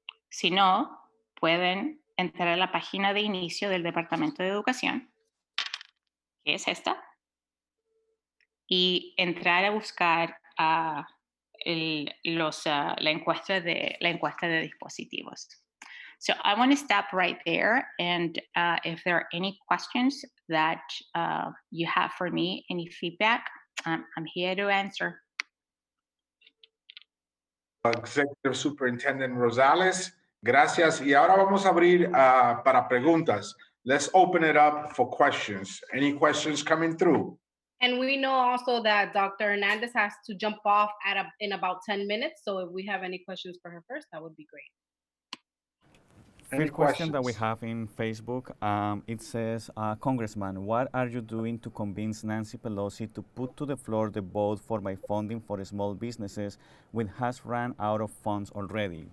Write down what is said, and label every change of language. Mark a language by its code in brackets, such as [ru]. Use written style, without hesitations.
[es] Si no, pueden entrar a la página de inicio del Departamento de Educación, que es esta, y entrar a buscar la encuesta de dispositivos. [en] So I want to stop right there, and if there are any questions that you have for me, any feedback, I'm here to answer. [es] Executive Superintendent Rosales, gracias. Y ahora vamos a abrir para preguntas. [en] Let's open it up for questions. Any questions coming through? And we know also that Dr. Hernández has to jump off in about 10 minutes. So if we have any questions for her first, that would be great. Any First question that we questions? have in Facebook, it says, Congressman, what are you doing to convince Nancy Pelosi to put to the floor the vote for my funding for small businesses, which has run out of funds already?